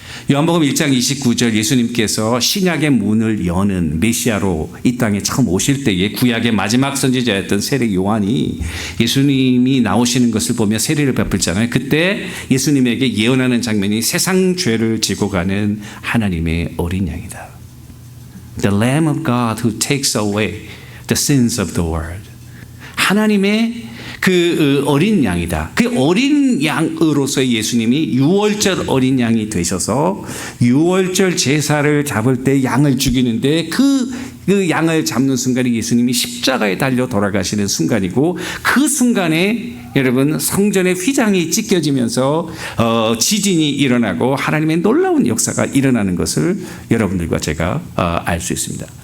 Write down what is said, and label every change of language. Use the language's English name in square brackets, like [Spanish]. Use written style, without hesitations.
[Korean] 요한복음 1장 29절 예수님께서 신약의 문을 여는 메시아로 이 땅에 처음 오실 때에 구약의 마지막 선지자였던 세례 요한이 예수님이 나오시는 것을 보며 세례를 베풀잖아요. 그때 예수님에게 예언하는 장면이 세상 죄를 지고 가는 하나님의 어린 양이다. [English] The Lamb of God who takes away the sins of the world. [Korean] 하나님의 그 어린 양이다. 그 어린 양으로서의 예수님이 6월절 어린 양이 되셔서 6월절 제사를 잡을 때 양을 죽이는데 그 양을 잡는 순간이 예수님이 십자가에 달려 돌아가시는 순간이고, 그 순간에 여러분 성전의 휘장이 찢겨지면서 지진이 일어나고 하나님의 놀라운 역사가 일어나는 것을 여러분들과 제가 알 수 있습니다.